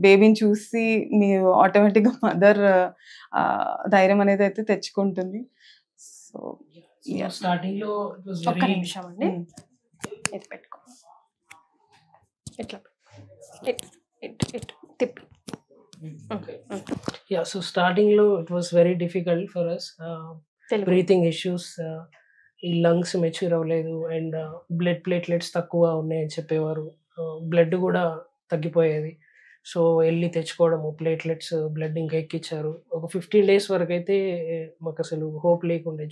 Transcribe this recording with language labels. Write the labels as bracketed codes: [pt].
[te] బేబీని చూసి మీరు ఆటోమేటిక్గా మదర్ ధైర్యం అనేది అయితే తెచ్చుకుంటుంది. సో స్టార్టింగ్ లో ఒక్క నిమిషం అండి, ఇది పెట్టుకో, ఇట్లా తిప్పి. [en] Yeah, so starting low it was very difficult for us. [te] Breathing issues, ఈ లంగ్స్ మెచ్యూర్ అవ్వలేదు అండ్ బ్లడ్ ప్లేట్లెట్స్ తక్కువ ఉన్నాయని చెప్పేవారు. బ్లడ్ కూడా తగ్గిపోయేది. సో వెళ్ళి తెచ్చుకోవడము ప్లేట్లెట్స్, బ్లడ్ ఇంకా ఎక్కించారు. ఒక 15 days వరకు అయితే మాకు అసలు హోప్ లేకుండే.